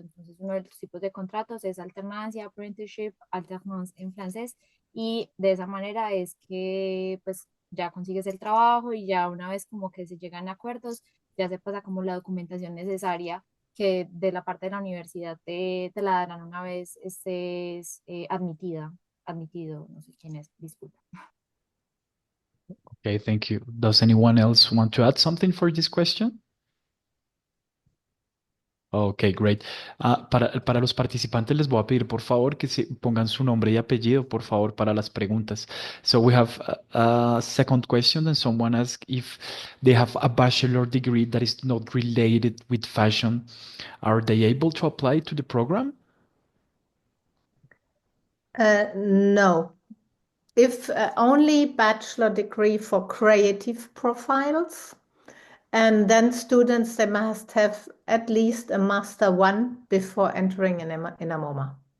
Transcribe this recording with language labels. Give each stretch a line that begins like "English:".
Spanish: Entonces, uno de los tipos de contratos es alternancia, apprenticeship, alternance en francés, y de esa manera es que pues ya consigues el trabajo y ya una vez como que se llegan a acuerdos, ya se pasa como la documentación necesaria que de la parte de la universidad te la darán una vez estés admitido, no sé quién es, disculpa.
English: Okay, thank you. Does anyone else want to add something for this question? Ok, great.
Spanish: Para los participantes les voy a pedir por favor que se pongan su nombre y apellido, por favor, para las preguntas.
English: So we have a second question, and someone asked if they have a bachelor degree that is not related with fashion. Are they able to apply to the program? No. If only bachelor degree for creative profiles, and then students, they must have at least a master 1 before entering in ENAMOMA.